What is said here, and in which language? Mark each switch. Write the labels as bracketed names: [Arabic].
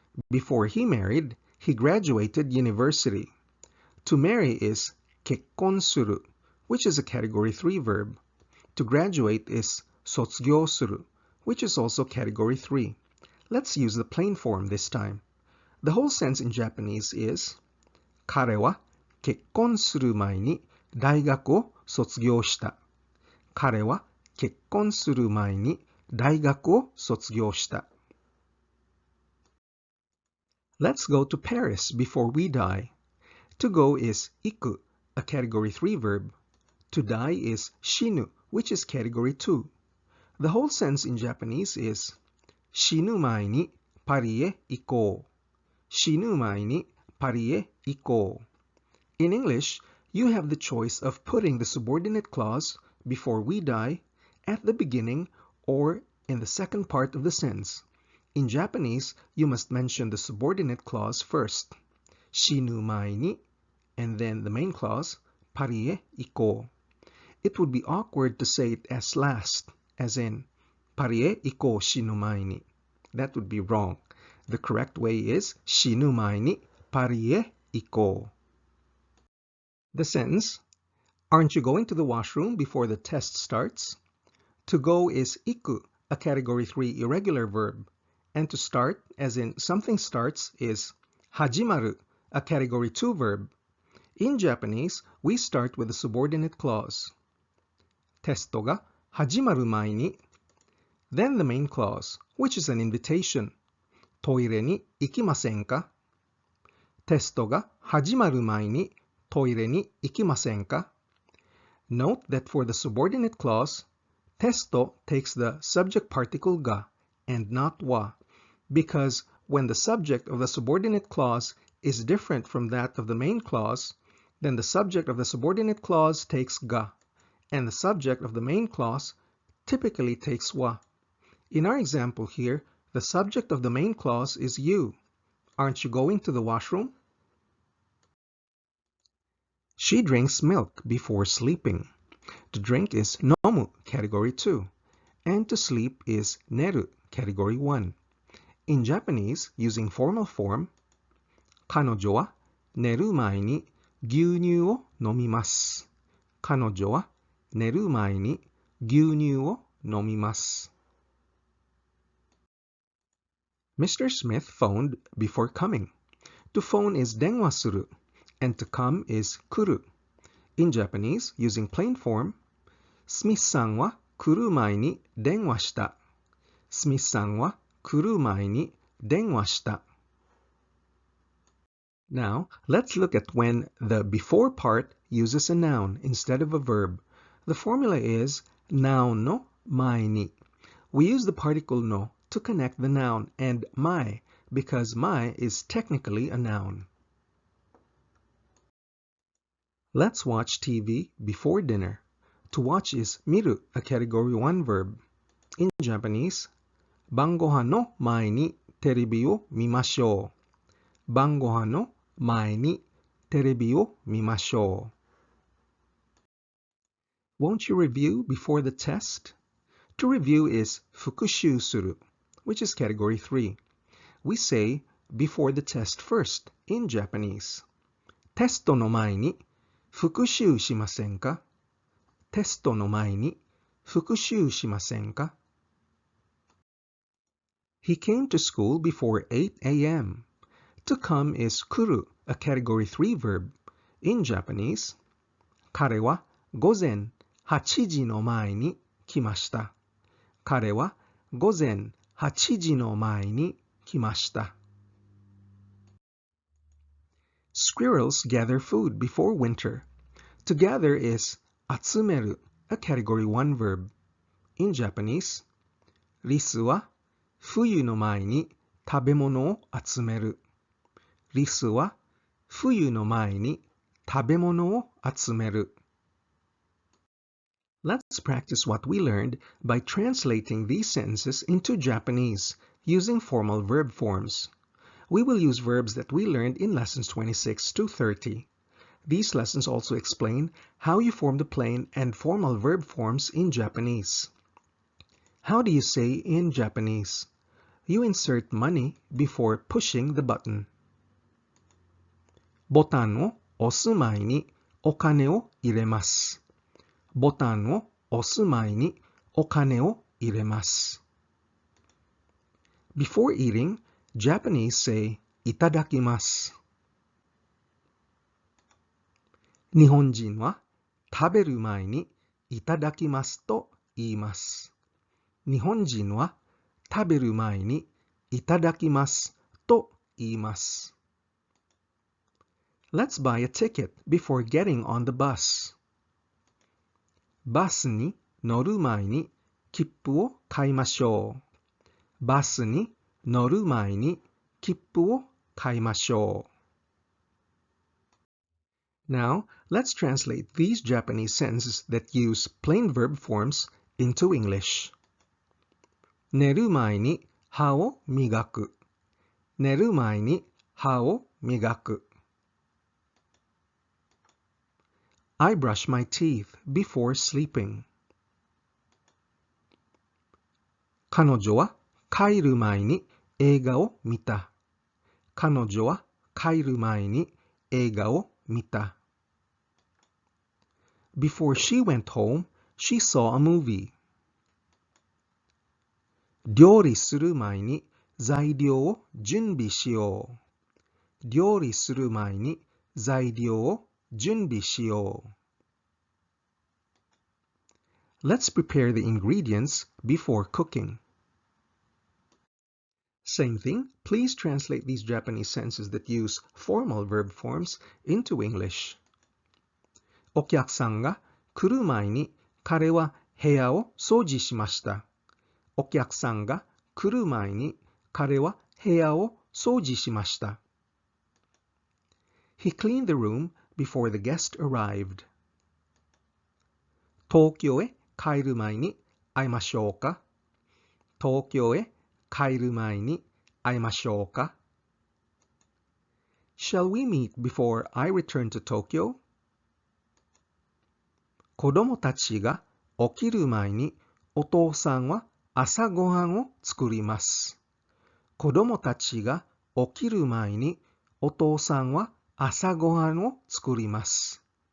[English] Before he married, he graduated university. To marry is kekkon suru, which is a category 3 verb. To graduate is sotsugyo suru, which is also category 3. Let's use the plain form this time. The whole sense in Japanese is [Japanese] 彼は結婚する前に大学を卒業した。彼は結婚する前に大学を卒業した。 [English] Let's go to Paris before we die. To go is 行く, a category 3 verb. To die is 死ぬ, which is category 2. The whole sense in Japanese is [Japanese] 死ぬ前にパリへ行こう。死ぬ前にパリへ行こう。 [English] In English, you have the choice of putting the subordinate clause before we die at the beginning or in the second part of the sentence. In Japanese, you must mention the subordinate clause first. [Japanese] 死ぬ前に [English] and then the main clause [Japanese] パリへ行こう。 [English] It would be awkward to say it as last, as in [Japanese] パリへ行こう死ぬ前に. [English] That would be wrong. The correct way is [Japanese] 死ぬ前にパリへ行こう。 [English] The sentence, aren't you going to the washroom before the test starts? To go is 行く, a category 3 irregular verb. And to start, as in something starts, is 始まる, a category 2 verb. In Japanese, we start with a subordinate clause. [Japanese] テストが始まる前に [English] Then the main clause, which is an invitation. [Japanese] トイレに行きませんか?テストが始まる前にトイレに行きませんか? [English] Note that for the subordinate clause, テスト takes the subject particle が and not は, because when the subject of the subordinate clause is different from that of the main clause, then the subject of the subordinate clause takes が, and the subject of the main clause typically takes は. In our example here, the subject of the main clause is you. Aren't you going to the washroom? She drinks milk before sleeping. To drink is nomu, category 2, and to sleep is neru, category 1. In Japanese, using formal form, [Japanese] 彼女は寝る前に牛乳を飲みます。彼女は寝る前に牛乳を飲みます。 [English] Mr. Smith phoned before coming. To phone is 電話する, and to come is 来る. In Japanese, using plain form, [Japanese] スミスさんは来る前に電話した。スミスさんは来る前に電話した。 [English] Now, let's look at when the before part uses a noun instead of a verb. The formula is Nounの前に. We use the particle no to connect the noun and 前 because 前 is technically a noun. Let's watch TV before dinner. To watch is 見る, a category 1 verb. In Japanese, [Japanese] 晩ご飯の前にテレビを見ましょう。晩ご飯の前にテレビを見ましょう。 [English] Won't you review before the test? To review is 復習する, which is category 3. We say before the test first in Japanese. [Japanese] テストの前に復習しませんか? テストの前に復習しませんか? [English] He came to school before 8 a.m. To come is 来る, a category 3 verb. In Japanese, [Japanese] 彼は午前8時の前に来ました。彼は午前8時の前に来ました。 [English] Squirrels gather food before winter. To gather is 集める, a category 1 verb. In Japanese, [Japanese] リスは冬の前に食べ物を集める。リスは冬の前に食べ物を集める。 [English] Let's practice what we learned by translating these sentences into Japanese using formal verb forms. We will use verbs that we learned in lessons 26 to 30. These lessons also explain how you form the plain and formal verb forms in Japanese. How do you say in Japanese? You insert money before pushing the button. [Japanese] ボタンを押す前にお金を入れます。ボタンを押す前にお金を入れます。 [English] Before eating, Japanese say いただきます。 [Japanese] 日本人は食べる前にいただきますと言います。日本人は食べる前にいただきますと言います。 [English] Let's buy a ticket before getting on the bus. [Japanese] バスに乗る前に切符を買いましょう。バスに乗る前に切符を買いましょう。 [English] Now, let's translate these Japanese sentences that use plain verb forms into English. [Japanese] 寝る前に歯を磨く。寝る前に歯を磨く。 [English] I brush my teeth before sleeping. [Japanese] 彼女は帰る前に映画を見た。彼女は帰る前に映画を見た。 [English] Before she went home, she saw a movie. [Japanese] 料理する前に材料を準備しよう。料理する前に材料を準備しよう。 [English] Let's prepare the ingredients before cooking. Same thing, please translate these Japanese sentences that use formal verb forms into English. [Japanese] お客さんが来る前に彼は部屋を掃除しました。お客さんが来る前に彼は部屋を掃除しました。 [English] He cleaned the room before the guest arrived. [Japanese] 東京へ帰る前に会いましょうか。東京へ帰る前に会いましょうか。 [English] Shall we meet before I return to Tokyo? [Japanese] 子供たちが起きる前にお父さんは朝ごはんを作ります。子供たちが起きる前にお父さんは朝ごはんを作ります。